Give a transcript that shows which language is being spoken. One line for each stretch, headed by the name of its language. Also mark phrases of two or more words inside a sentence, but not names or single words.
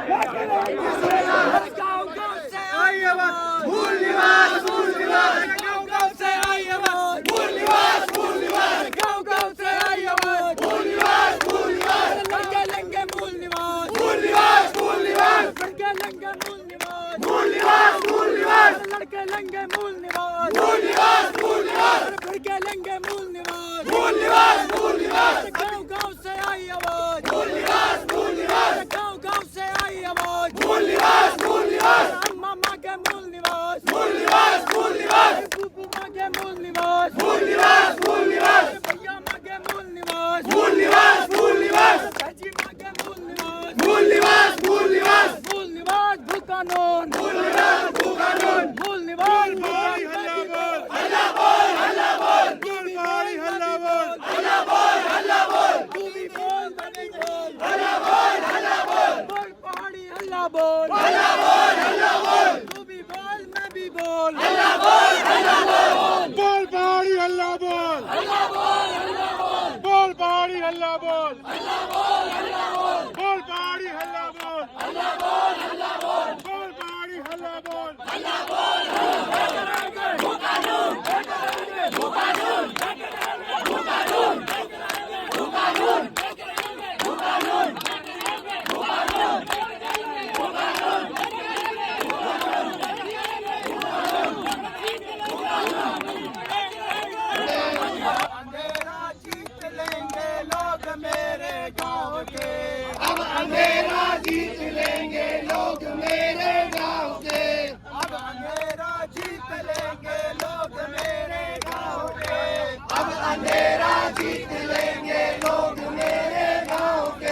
Hindi: मूल निवास, मूल निवास, गाँव से आई आवाज, मूल निवास, मूल निवास, गाँव से आई आवाज, मूल निवास, मूल निवास, लड़के लेंगे मूल निवास, मूल निवास, मूल निवास, लड़के लेंगे मूल निवास, मूल निवास, मूल निवास, लड़के लेंगे मूल निवास, मूल निवास, मूल निवास, लड़के लेंगे मूल निवास, मूल निवास, मूल निवास, गाँव से आई आवाज, मूल निवास, मूल निवास, गाँव से आई आवाज, मूल निवास, मूल निवास, अम्मा मांगे मूल निवास, मूल निवास, मूल निवास, बूबू मांगे मूल निवास, मूल निवास, मूल निवास, भैया मांगे मूल निवास, मूल निवास, मूल निवास, चाची मांगे मूल निवास, मूल निवास, मूल निवास, मूल निवास भू कानून, मूल निवास भू कानून, मूल निवास पहाड़ी हल्ला बोल, हल्ला बोल, हल्ला बोल, पहाड़ी हल्ला बोल, हल्ला बोल, हल्ला बोल, तू भी बोल मैं भी बोल, हल्ला बोल, हल्ला बोल, बोल पहाड़ी हल्ला बोल, हल्ला बोल, हल्ला बोल, तू भी बोल मैं भी बोल, हल्ला बोल, हल्ला बोल, बोल पहाड़ी हल्ला बोल, हल्ला बोल, हल्ला बोल, बोल पहाड़ी हल्ला बोल, हल्ला बोल, हल्ला बोल, बोल पहाड़ी हल्ला बोल, हल्ला बोल, हल्ला बोल, बोल पहाड़ी हल्ला बोल, हल्ला बोल, हल्ला बोल, भू कानून, भू कानून, भू कानून, भू कानून, भू कानून, भू कानून। अंधेरा जीत लेंगे लोग मेरे गाँव के, अब अंधेरा जीत लेंगे लोग मेरे गाँव के, अब अंधेरा जीत लेंगे लोग मेरे गाँव के, अब अंधेरा जीत लेंगे लोग मेरे गाँव के।